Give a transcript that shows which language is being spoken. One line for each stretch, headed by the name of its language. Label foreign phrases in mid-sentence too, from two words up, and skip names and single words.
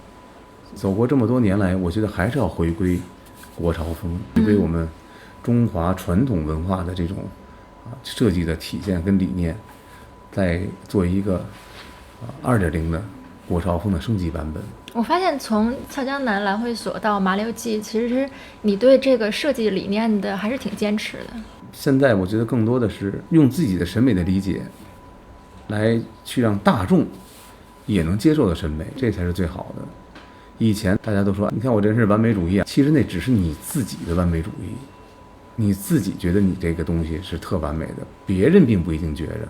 Chinese: 走過這麼多年來，我覺得還是要回歸國潮風，回歸我們中華傳統文化的這種設計的體現跟理念，再做一個2.0的國潮風的升級版本。我發現從俏江南蘭會所到麻六記，其實你對這個設計理念的還是挺堅持的。現在我覺得更多的是用自己的審美的理解，來去讓大眾也能接受的審美，這才是最好的。以前大家都說，你看我這人是完美主義啊，其實那只是你自己的完美主義，你自己覺得你這個東西是特完美的，別人並不一定覺着。